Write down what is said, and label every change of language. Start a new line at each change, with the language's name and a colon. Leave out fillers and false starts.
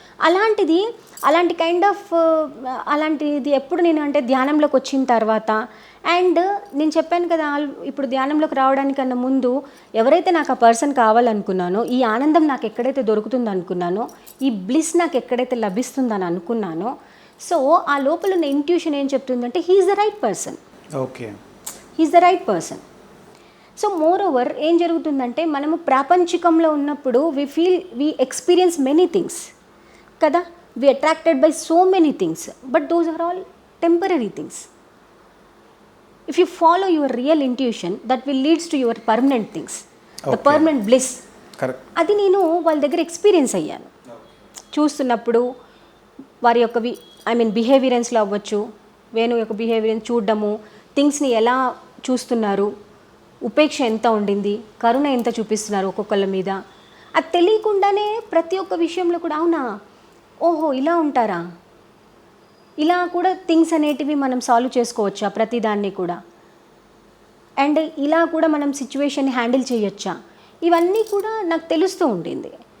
Telugu: అలాంటి kind of అలాంటిది ఎప్పుడు నేను అంటే ధ్యానంలోకి వచ్చిన తర్వాత, అండ్ నేను చెప్పాను కదా ఇప్పుడు ధ్యానంలోకి రావడానికన్నా ముందు ఎవరైతే నాకు ఆ పర్సన్ కావాలనుకున్నానో, ఈ ఆనందం నాకు ఎక్కడైతే దొరుకుతుందో అనుకున్నానో, ఈ బ్లిస్ నాకు ఎక్కడైతే లభిస్తుందని అనుకున్నానో, సో ఆ లోపల ఉన్న ఇంట్యూషన్ ఏం చెప్తుందంటే
English: He is the right person, okay, he is the right person. So moreover
Telugu: ఏం జరుగుతుందంటే మనము ప్రాపంచికంలో ఉన్నప్పుడు
English: We experience many things కదా, we attracted by so many things, but those are all temporary things. If you follow your real intuition, that will leads to your permanent things, the permanent bliss.
Telugu: Correct. అది నేను వాళ్ళ దగ్గర experience అయ్యాను. చూస్తున్నప్పుడు వారి యొక్క బిహేవియరెన్స్లో అవ్వచ్చు, వేణు యొక్క బిహేవియరెన్స్ చూడడము, థింగ్స్ని ఎలా చూస్తున్నారు, ఉపేక్ష ఎంత ఉండింది, కరుణ ఎంత చూపిస్తున్నారు ఒక్కొక్కళ్ళ మీద, అది తెలియకుండానే ప్రతి ఒక్క విషయంలో కూడా అవునా, ఓహో ఇలా ఉంటారా, ఇలా కూడా థింగ్స్ అనేటివి మనం సాల్వ్ చేసుకోవచ్చా ప్రతిదాన్ని కూడా, అండ్ ఇలా కూడా మనం సిచ్యువేషన్ని హ్యాండిల్ చేయొచ్చా, ఇవన్నీ కూడా నాకు తెలుస్తూ ఉండింది.